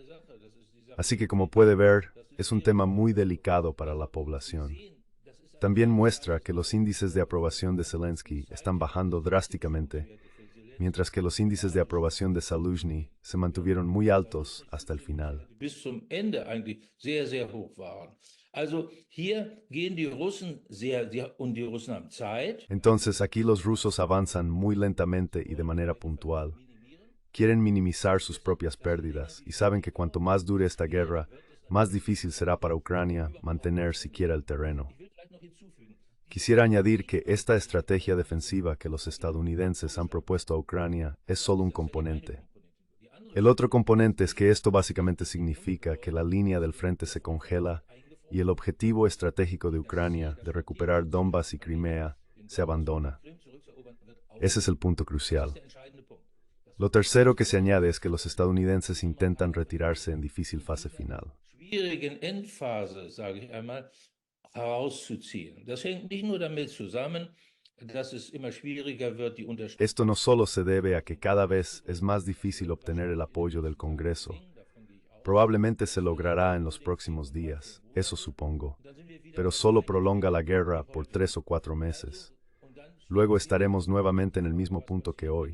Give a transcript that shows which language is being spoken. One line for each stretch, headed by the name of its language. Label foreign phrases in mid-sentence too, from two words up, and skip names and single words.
Spanish: Así que, como puede ver, es un tema muy delicado para la población. También muestra que los índices de aprobación de Zelensky están bajando drásticamente, mientras que los índices de aprobación de Zaluzhny se mantuvieron muy altos hasta el final.
German: bis zum Ende eigentlich sehr, sehr hoch waren. Also hier gehen die Russen und die Russen haben Zeit.
Spanish: Entonces aquí los rusos avanzan muy lentamente y de manera puntual. Quieren minimizar sus propias pérdidas y saben que cuanto más dure esta guerra, más difícil será para Ucrania mantener siquiera el terreno. Quisiera añadir que esta estrategia defensiva que los estadounidenses han propuesto a Ucrania es solo un componente. El otro componente es que esto básicamente significa que la línea del frente se congela y el objetivo estratégico de Ucrania de recuperar Donbass y Crimea se abandona. Ese es el punto crucial. Lo tercero que se añade es que los estadounidenses intentan retirarse en difícil fase final.
German: Schwierigen Endphase, sage ich einmal, herauszuziehen. Das hängt nicht nur damit zusammen, dass es immer schwieriger wird, die Unterstützung.
Spanish: Esto no solo se debe a que cada vez es más difícil obtener el apoyo del Congreso. Probablemente se logrará en los próximos días, eso supongo, pero solo prolonga la guerra por 3 o 4 meses. Luego estaremos nuevamente en el mismo punto que hoy.